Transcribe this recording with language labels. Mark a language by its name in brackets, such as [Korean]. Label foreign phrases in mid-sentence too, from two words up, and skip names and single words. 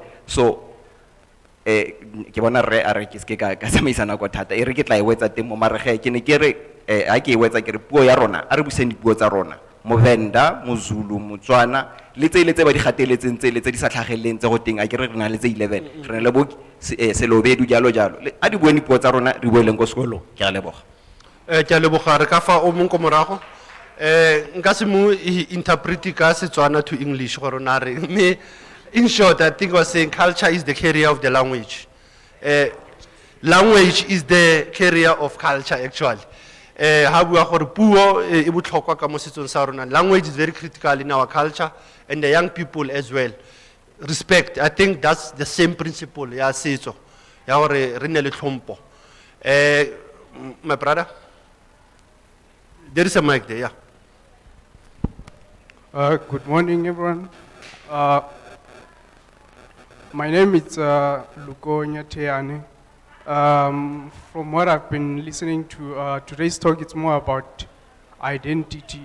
[Tswana] So ke bona re a re ke se ka tsamaisana go thata e re ke tla e wetsa teng mo marege ke ne ke re a ke e wetsa ke re puo ya rona a re buseng dipuo tsa rona Movenda, Mozulu, Motswana le tse ba di gateletseng tse le tse di sa tlhageleng tse go teng a ke re na le tse 11 re na le bo Selobedu jalo a di bua dipuo tsa rona re bueleng go sekolo ke a leboga. Ke a leboga re ka fa o mong ko morago nka se mo interprete ka Setswana [English] to English [Tswana] gore na re me. [English] In short, I think I was saying culture is the carrier of the language. Language is the carrier of culture, actually. [Tswana] ha bua gore puo e botlhokwa ka mo setsong sa rona. [English] Language is very critical in our culture, and the young people as well. Respect, I think that's the same principle [Tswana] ya setso ya gore re nne le tlhompho. [English] My brother, there is a mic there, yeah. Good morning, everyone. My name is Luko Nyateane. From what I've been listening to today's talk, it's more about identity.